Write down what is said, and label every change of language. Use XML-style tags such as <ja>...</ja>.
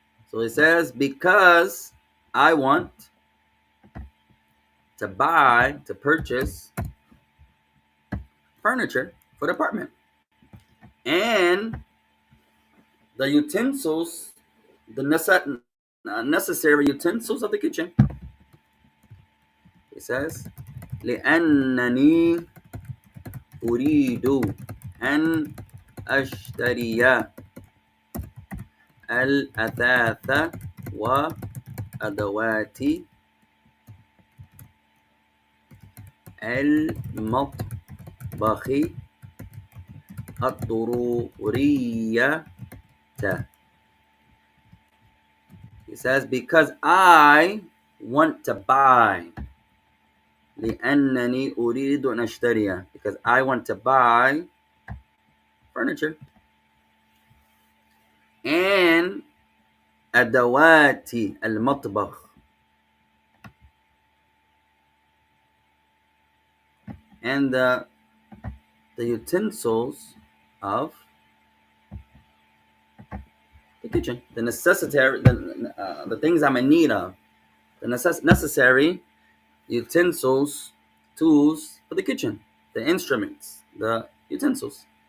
<en>So it says, because I want to purchase furniture for the apartment and the utensils, the necessary utensils of the kitchen. It says,</en> <ar>لأنني أريد أن أشتري الأثاث وأدوات المطبخ الضرورية.</ar> <en>It says, because I want to buy.</en> <ar>لأنني أريد أن أشتري.</ar> <en>Because I want to buy furniture. And</en> <ar>أدوات المطبخ.</ar> <en>And the utensils of the kitchen, the things I'm in need of, the necessary utensils, tools for the kitchen, the instruments, the utensils.</en>